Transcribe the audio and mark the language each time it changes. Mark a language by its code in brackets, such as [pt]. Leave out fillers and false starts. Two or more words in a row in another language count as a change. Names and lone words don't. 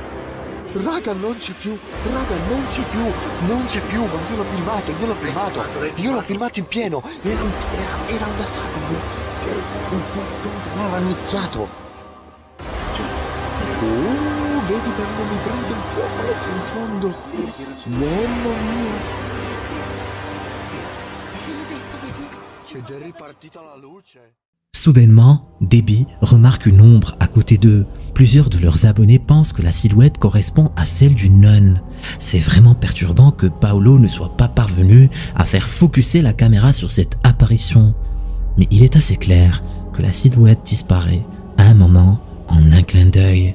[it] Raga, non c'è più, ma io l'ho filmato in pieno, era una sagra, un qualcosa, era rannicchiato. Vedi quando mi prende il fuoco laggiù in fondo, mamma mia. Ed è ripartita la luce. [fr] Soudainement, Debbie remarque une ombre à côté d'eux. Plusieurs de leurs abonnés pensent que la silhouette correspond à celle d'une nonne. C'est vraiment perturbant que Paolo ne soit pas parvenu à faire focusser la caméra sur cette apparition. Mais il est assez clair que la silhouette disparaît à un moment en un clin d'œil.